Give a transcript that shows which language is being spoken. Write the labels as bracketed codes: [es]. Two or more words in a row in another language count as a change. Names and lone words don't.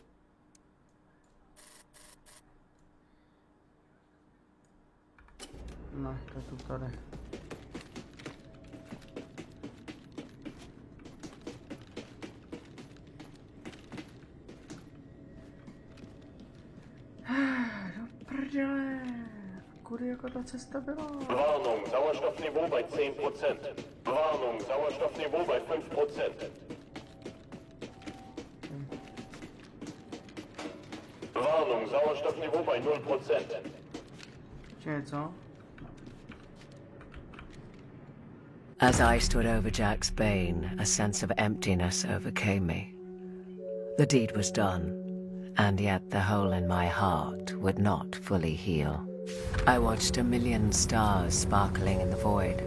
[cs] No, to je tu tady. Do prdele. Kudy jako ta cesta byla? [de] Warnung, Sauerstoffniveau bei 10%. Warnung, Sauerstoffniveau bei 5%. Warnung, Sauerstoffniveau bei 0%. [cs] Co? [en] As I stood over Jack's bane, a sense of emptiness overcame me. The deed was done, and yet the hole in my heart would not fully heal. I watched a million stars sparkling in the void.